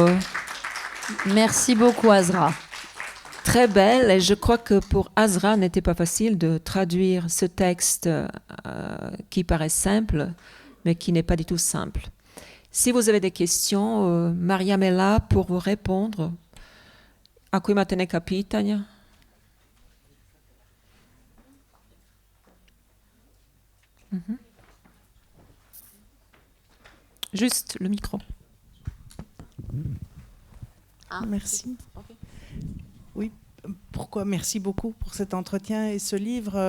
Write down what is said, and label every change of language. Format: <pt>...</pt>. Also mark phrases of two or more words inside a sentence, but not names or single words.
<fr>Merci beaucoup, Azra. très belle. Et je crois que pour Azra, n'était pas facile de traduire ce texte qui paraît simple, mais qui n'est pas du tout simple. Si vous avez des questions, Mariam est là pour vous répondre.</fr> <hr>Ako imate neka pitanja?</hr> <fr>Juste le micro. Merci. Oui, merci beaucoup pour cet entretien et ce livre.</fr>